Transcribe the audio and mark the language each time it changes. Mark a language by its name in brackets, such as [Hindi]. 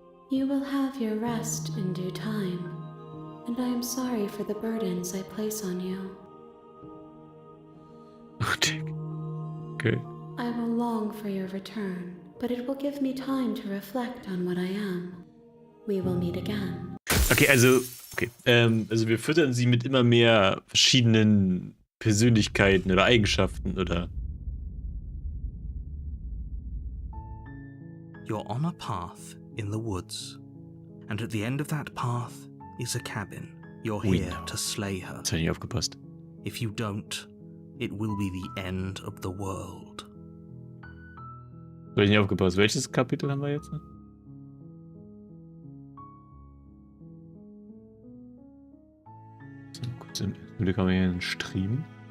[English] You will have your rest in due time, and I am sorry for the burdens I place on you. Okay. I will long for your return, but it will give me time to reflect on what I am. We will meet again. [German] Okay, also wir füttern sie mit immer mehr verschiedenen Persönlichkeiten oder Eigenschaften, oder? [English] You're on a path in the woods, and at the end of that path is a cabin. You're here to slay her. [German] Jetzt hab ich nicht aufgepasst. [English] If you don't, it will be the end of the world. [German] Soll ich nicht aufgepasst? Welches Kapitel haben wir jetzt? So, kurz im Blick haben wir hier einen Stream.